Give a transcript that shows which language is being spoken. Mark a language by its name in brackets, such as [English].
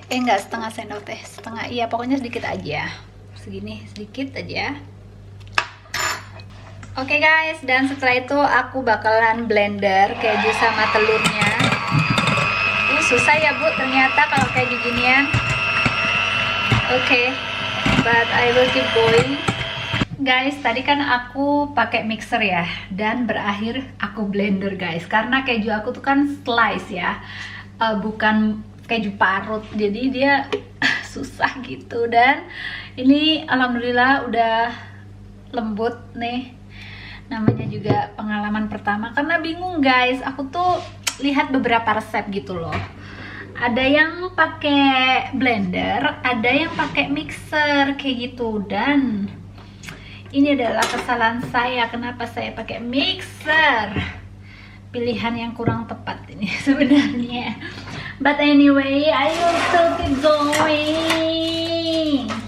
[Indonesian] Enggak setengah sendok teh, setengah, iya pokoknya sedikit aja. Segini, sedikit aja. Oke guys, dan setelah itu aku bakalan blender keju sama telurnya. Susah ya bu ternyata kalau kayak ginian. [English] Oke, but I will keep going. [Indonesian] Guys, tadi kan aku pakai mixer ya, dan berakhir aku blender guys. Karena keju aku tuh kan slice ya, bukan keju parut, jadi dia susah gitu. Dan ini alhamdulillah udah lembut nih. Namanya juga pengalaman pertama, karena bingung guys. Aku tuh lihat beberapa resep gitu loh. Ada yang pakai blender, ada yang pakai mixer kayak gitu. Dan ini adalah kesalahan saya, kenapa saya pakai mixer. Pilihan yang kurang tepat ini sebenarnya. [English] But anyway, I will still keep going.